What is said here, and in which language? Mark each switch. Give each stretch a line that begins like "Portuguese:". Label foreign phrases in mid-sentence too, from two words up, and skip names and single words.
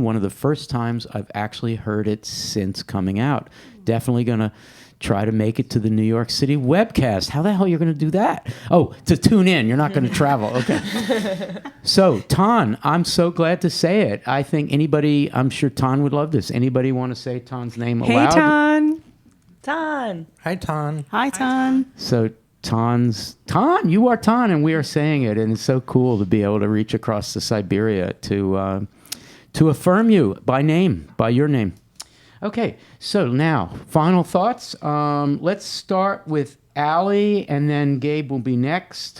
English: One of the first times I've actually heard it since coming out. Definitely going to try to make it to the New York City Webcast. How the hell are you going to do that? Oh, to tune in. You're not going to travel. Okay. So, Tan, I'm so glad to say it. I think anybody, I'm sure Tan would love this. Anybody want to say Tan's name aloud? Hey, Tan. Tan. Hi, Tan. Hi, Tan. So Tan, you are Tan, and we are saying it, and it's so cool to be able to reach across to Siberia to affirm you by name, by your name. Okay, so now final thoughts. Let's start with Allie, and then Gabe will be next.